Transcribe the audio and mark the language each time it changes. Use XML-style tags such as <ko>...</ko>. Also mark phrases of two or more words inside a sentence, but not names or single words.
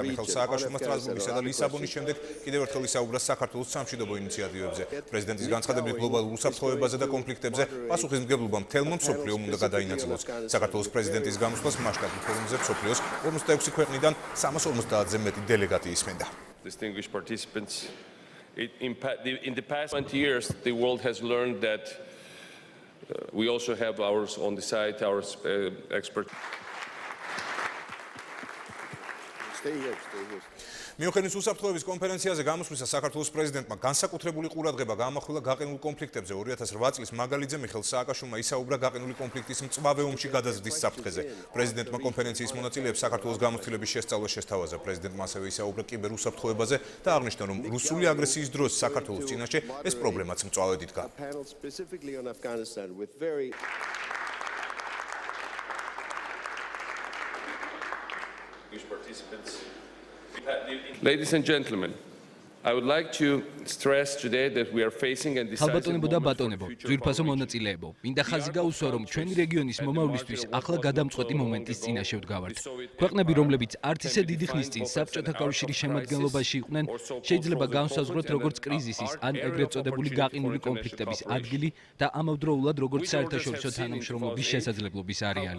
<ka>მიხეილ სააკაშვილმა სტრასბურგისა და ლისაბონის შემდეგ კიდევ ერთხელ ისაუბრა საქართველოს სამშვიდობო ინიციატივებზე. პრეზიდენტის განცხადებით გლობალურ უსაფრთხოებაზე და კონფლიქტებზე პასუხისმგებლობა მთელმა მსოფლიომ უნდა გადაინაწილოს. საქართველოს პრეზიდენტის გამოსვლას მასშტაბით ფორუმზე მსოფლიოს 56 ქვეყნიდან 350-ზე მეტი დელეგატი ისმენდა.</ka> <en>Distinguished participants, in the past 20 years, the world has learned that we also have ours on the side, our experts. Stay here.</en> <ka>მიუნხენის უსაფრთხოების კონფერენციაზე გამოსვლისას საქართველოს პრეზიდენტმა განსაკუთრებული ყურადღება გაამახვილა გაყინულ კონფლიქტებზე. 2008 წლის მაგალითზე მიხეილ სააკაშვილმა ისაუბრა გაყინული კონფლიქტის მწვავე ომში გადაზრდის საფრთხეზე. პრეზიდენტმა კონფერენციის მონაწილეებს საქართველოს გამოცდილების შესწავლა შესთავაზა. პრეზიდენტმა ასევე ისაუბრა კიბერუსაფრთხოებაზე და აღნიშნა, რომ რუსული აგრესიის დროს საქართველოს წინაშე ეს პრობლემაც მწვავედ იდგა.</ka> <en>Ladies and gentlemen, I would like to stress today that we are facing and deciding</en> <ka>ძვირფასო მონაწილეებო, მინდა ხაზი გაუსვა, რომ ჩვენი რეგიონის მომავლისთვის ახლა გადამწყვეტი მომენტის წინაშე ვდგავართ. ქვეყნები, რომლებიც არც ისე დიდი ხნის წინ საბჭოთა კავშირის შემადგენლობაში იყვნენ, შეიძლება განსაზღვროთ როგორც კრიზისის ან ეგრეთ წოდებული გაყინული კონფლიქტების ადგილი და ამავდროულად როგორც საერთაშორისო თანამშრომლობის შესაძლებლობის არეალი.</ka>